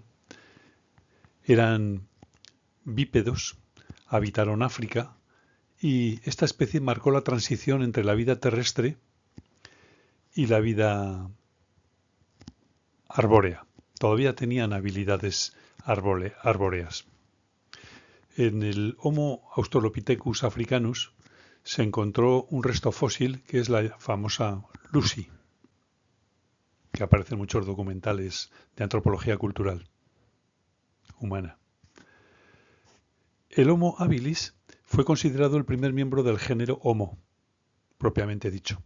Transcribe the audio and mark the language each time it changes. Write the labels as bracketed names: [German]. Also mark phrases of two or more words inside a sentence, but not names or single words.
[Spanish] Eran bípedos, habitaron África y esta especie marcó la transición entre la vida terrestre y la vida arbórea. Todavía tenían habilidades arbóreas. En el Homo australopithecus africanus se encontró un resto fósil que es la famosa Lucy, que aparece en muchos documentales de antropología cultural humana. El Homo habilis fue considerado el primer miembro del género Homo, propiamente dicho.